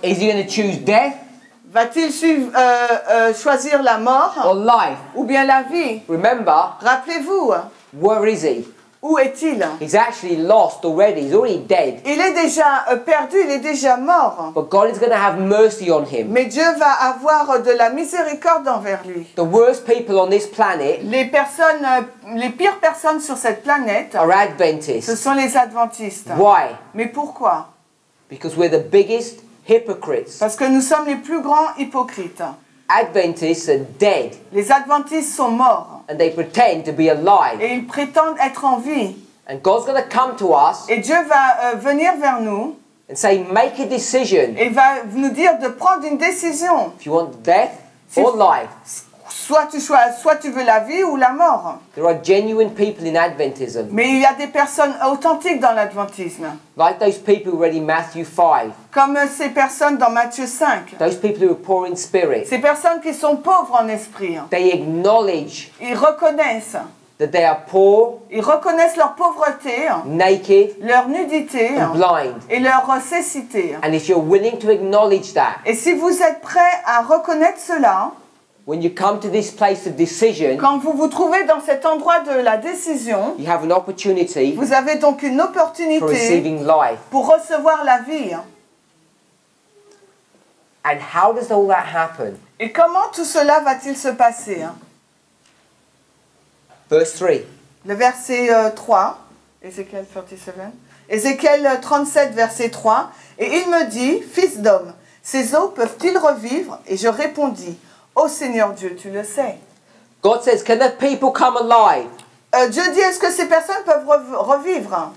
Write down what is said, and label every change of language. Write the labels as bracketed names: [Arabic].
[English] Is he going to choose death [French] Va-t-il choisir la mort [English] or life? [French] ou bien la vie? [English] Remember, [French] Rappelez-vous, [English] where is he? [French] où est-il? [English] He's actually lost already. He's already dead. [French] Il est déjà perdu, il est déjà mort. [English] But God is going to have mercy on him. [French] Mais Dieu va avoir de la miséricorde envers lui. [English] The worst people on this planet [French] Les personnes, les pires personnes sur cette planète, [English] are [French] ce [English] Adventists. [French] sont les adventistes. [English] Why? [French] Mais pourquoi? [English] Because we're the biggest hypocrites. [French] Parce que nous sommes les plus grands hypocrites. [English] Adventists are dead [French] Les adventistes sont morts [English] and they pretend to be alive. [French] et ils prétendent être en vie. [English] And God's going to come to us [French] Et Dieu va venir vers nous [English] and say, make a decision. [French] et va nous dire de prendre une décision. [English] If you want death or life. [French] Soit tu veux la vie ou la mort. [English] There are genuine people in Adventism, [French] Mais il y a des personnes authentiques dans l'adventisme. [English] like those people who read in Matthew 5, [French] Comme ces personnes dans Matthieu 5. [English] those people who are poor in spirit. [French] Ces personnes qui sont pauvres en esprit. [English] They acknowledge [French] Ils reconnaissent. [English] that they are poor, [French] Ils reconnaissent leur pauvreté, [English] naked, [French] leur nudité [English] and blind. [French] et leur cécité. [English] And if you're willing to acknowledge that, [French] Et si vous êtes prêts à reconnaître cela, [English] when you come to this place of decision, [French] quand vous vous trouvez dans cet endroit de la décision, [English] you have an opportunity [French] vous avez donc une [English] for [French] opportunité [English] receiving life. [French] pour recevoir la vie. [English] And how does all that happen? [French] Et comment tout cela va-t-il se passer? [English] Verse 3. [French] Le verset 3, Ézéchiel 37. Ézéchiel 37, verset 3. Et il me dit, fils d'homme, ces eaux peuvent-ils revivre? Et je répondis, ô Seigneur Dieu, tu le sais. [English] God says, can the people come alive? [French] Dieu dit, est-ce que ces personnes peuvent revivre?